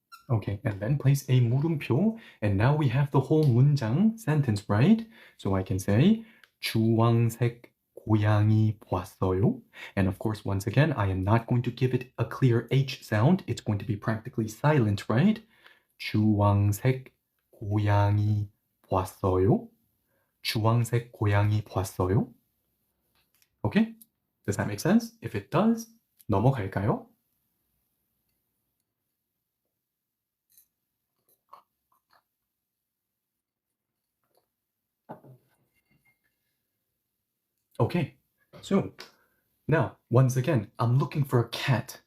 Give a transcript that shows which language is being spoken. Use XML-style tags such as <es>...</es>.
<en>Okay, and then place a 물음표, and now we have the whole 문장 sentence, right? So I can say</en> <ko>주황색 고양이 보았어요.</ko> <en>And of course, once again, I am not going to give it a clear H sound. It's going to be practically silent, right?</en> <ko>주황색 고양이 보았어요. 주황색 고양이 보았어요.</ko> <en>Okay? Does that make sense? If it does,</en> <ko>넘어갈까요?</ko> <en>Okay, so now, once again, I'm looking for a cat.</en>